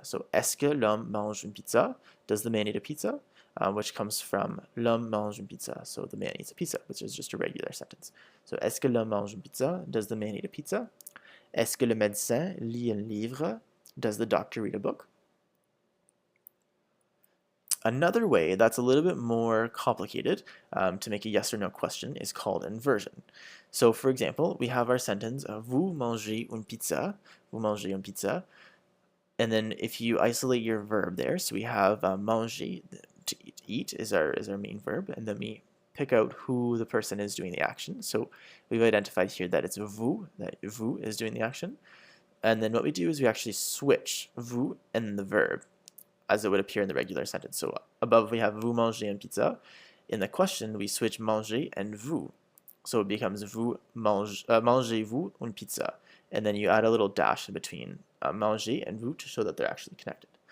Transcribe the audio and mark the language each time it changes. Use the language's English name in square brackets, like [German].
[French] So est-ce que l'homme mange une pizza? [English] Does the man eat a pizza? Which comes from [French] l'homme mange une pizza, [English] so the man eats a pizza, which is just a regular sentence. [French] So est-ce que l'homme mange une pizza? [English] Does the man eat a pizza? [French] Est-ce que le médecin lit un livre? [English] Does the doctor read a book? Another way that's a little bit more complicated to make a yes or no question is called inversion. So for example, we have our sentence, [French] vous mangez une pizza, vous mangez une pizza, [English] and then if you isolate your verb there, so we have manger, to eat is our main verb, and then we pick out who the person is doing the action. So we've identified here that it's vous, that vous is doing the action. And then what we do is we actually switch vous and the verb as it would appear in the regular sentence. So above we have [French] vous mangez une pizza. [English] In the question, we switch manger and vous. So it becomes [French] vous mangez-vous une pizza. [English] And then you add a little dash in between manger and vous to show that they're actually connected.